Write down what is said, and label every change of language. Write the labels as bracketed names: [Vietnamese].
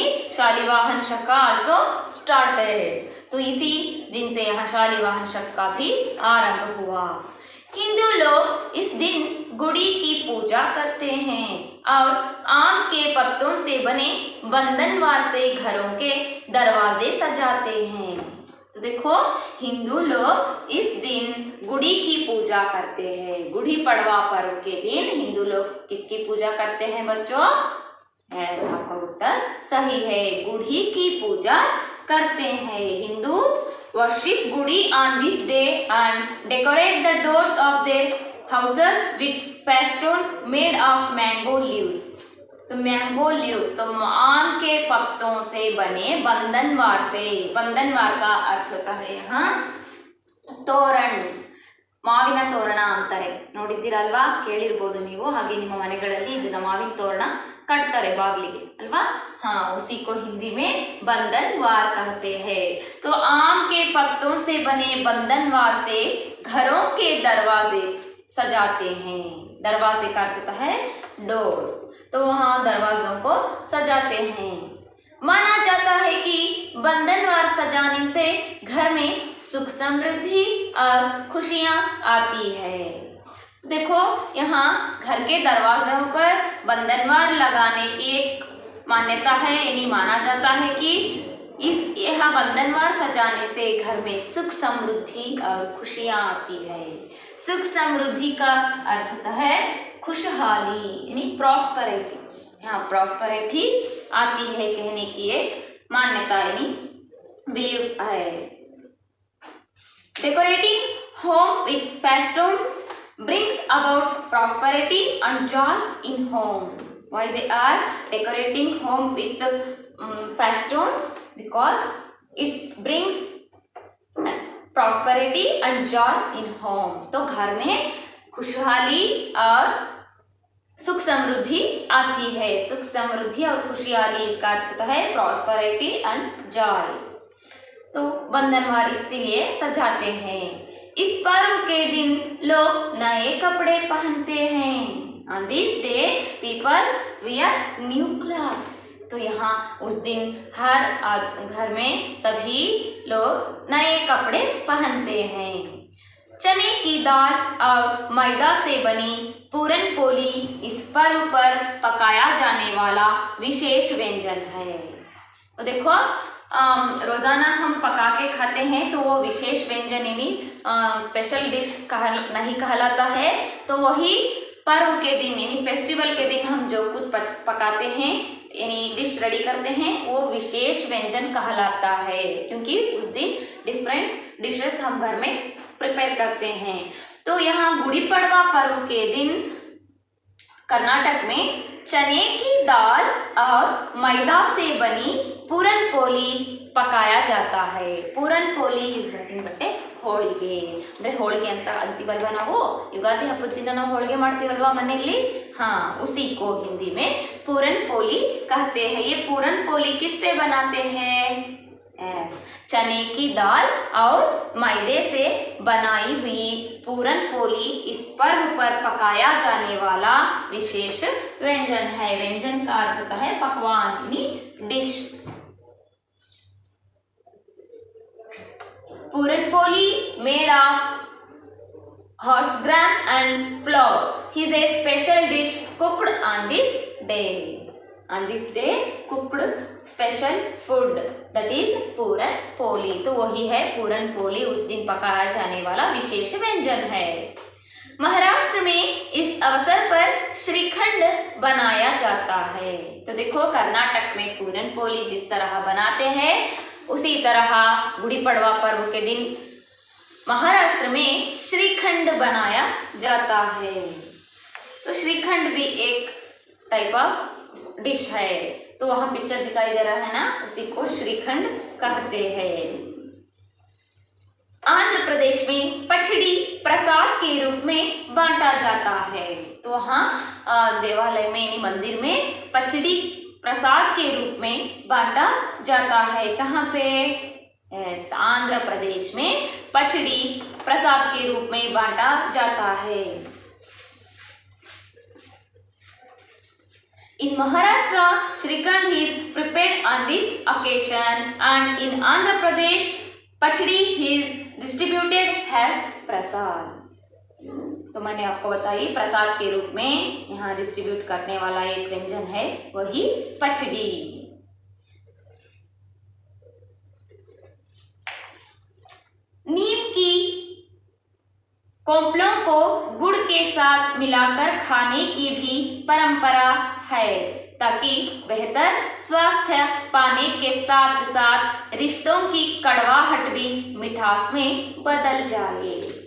[English] Shalivahan Shaka also started. [Hindi] तो इसी दिन से यहाँ शालिवाहन शक का भी आरंभ हुआ। हिंदू लोग इस दिन गुड़ी की पूजा करते हैं और आम के पत्तों से बने बंधनवार से घरों के दरवाजे सजाते हैं। तो देखो, हिंदू लोग इस दिन गुड़ी की पूजा करते हैं। गुड़ी पड़वा पर्व के दिन हिंदू लोग किसकी पूजा करते हैं बच्चों? ऐसा आपका उत्तर सही है, गुड़ी की पूजा करते हैं। [English] Hindus worship Gudi on this day and decorate the doors of their houses with festoon made of mango leaves. [Hindi] तो [English] mango leaves [Hindi] तो आम के पत्तों से बने बंधनवार का अर्थ होता है यहाँ [Kannada] ತೋರಣ, ಮಾವಿನ ತೋರಣ ಅಂತಾರೆ. ನೋಡಿದ್ದೀರಲ್ವಾ, ಕೇಳಿರ್ಬೋದು ನೀವು. ಹಾಗೆ ನಿಮ್ಮ ಮನೆಗಳಲ್ಲಿ ಇದನ್ನ ಮಾವಿನ ತೋರಣ कटತಾರೆ बागलिगे अल्वा. [Hindi] हाँ, उसी को हिंदी में बंधनवार कहते हैं. तो आम के पत्तों से बने बंधनवार से घरों के दरवाजे सजाते हैं. दरवाजे का अर्थ होता है डोर्स. तो वहाँ दरवाजों को सजाते हैं. माना जाता है कि बंधनवार सजाने से घर में सुख समृद्धि और खुशियाँ आती है. देखो, यहाँ घर के दरवाजों पर बंधनवार लगाने की एक मान्यता है. यानी माना जाता है कि यह बंधनवार सजाने से घर में सुख समृद्धि और खुशियाँ आती है. सुख समृद्धि का अर्थ होता है खुशहाली, यानी प्रॉस्पेरिटी. यहाँ प्रॉस्पेरिटी आती है कहने की एक मान्यता, यानी बिलीव है. [English] Decorating home with festoons brings about prosperity and joy in home. Why they are decorating home with festoons? Because it brings prosperity and joy in home. [Hindi] तो घर में खुशहाली और सुख समृद्धि आती है. सुख समृद्धि और खुशहाली, इसका अर्थ होता है [English] Prosperity and joy. [Hindi] तो बंधनवार इसीलिए सजाते हैं. इस पर्व के दिन लोग नए कपड़े पहनते हैं. [English] On this day people wear new clothes. [Hindi] तो यहाँ उस दिन हर घर में सभी लोग नए कपड़े पहनते हैं. चने की दाल और मैदा से बनी पूरन पोली इस पर्व पर पकाया जाने वाला विशेष व्यंजन है. तो देखो, रोज़ाना हम पका के खाते हैं तो वो विशेष व्यंजन यानी स्पेशल डिश नहीं कहलाता है. तो वही पर्व के दिन यानी फेस्टिवल के दिन हम जो कुछ पकाते हैं यानी डिश रेडी करते हैं वो विशेष व्यंजन कहलाता है, क्योंकि उस दिन [English] different dishes [Hindi] हम घर में प्रिपेयर करते हैं. तो यहाँ गुड़ी पड़वा पर्व के दिन कर्नाटक में चने की दाल और मैदा से बनी पूरन पोली पकाया जाता है. [English] Puran poli is nothing but holige. [Kannada] ಅಂದರೆ ಹೋಳಿಗೆ ಅಂತ ಅಂತೀವಲ್ವ ನಾವು. ಯುಗಾದಿ ಹಬ್ಬದ ದಿನ ನಾವು ಹೋಳಿಗೆ ಮಾಡ್ತೀವಲ್ವ ಮನೆಯಲ್ಲಿ. [Hindi] हाँ, उसी को हिंदी में पूरन पोली कहते हैं. ये पूरन पोली किससे बनाते हैं? चने की दाल और मैदे से बनाई हुई पूरन पोली इस पर्व पर पकाया जाने वाला विशेष व्यंजन है. व्यंजन का अर्थ होता है पकवान यानी dish. [English] Puran poli made of horse gram and flour is a special dish cooked on this day. On this day cooked special food, that is puran poli. [Hindi] तो वही है पूरन पोली, उस दिन पकाया जाने वाला विशेष व्यंजन है. महाराष्ट्र में इस अवसर पर श्रीखंड बनाया जाता है. तो देखो, कर्नाटक में पूरन पोली जिस तरह बनाते हैं उसी तरह गुड़ी पड़वा पर्व के दिन महाराष्ट्र में श्रीखंड बनाया जाता है. तो श्रीखंड भी एक [English] type of dish [Hindi] है. तो वहाँ पिक्चर दिखाई दे रहा है ना, उसी को श्रीखंड कहते हैं. आंध्र प्रदेश में पचड़ी प्रसाद के रूप में बांटा जाता है. तो वहाँ देवालय में यानी मंदिर में पचड़ी प्रसाद के रूप में बांटा जाता है. कहाँ पे? आंध्र प्रदेश में पचड़ी प्रसाद के रूप में बांटा जाता है. [English] In Maharashtra, Shrikhand is prepared on this occasion, and in Andhra Pradesh, pachdi is distributed as prasad. [Hindi] तो मैंने आपको बताई प्रसाद के रूप में यहाँ डिस्ट्रीब्यूट करने वाला एक व्यंजन है वही पचड़ी. नीम की कोंपलों को गुड़ के साथ मिलाकर खाने की भी परंपरा है, ताकि बेहतर स्वास्थ्य पाने के साथ साथ रिश्तों की कड़वाहट भी मिठास में बदल जाए.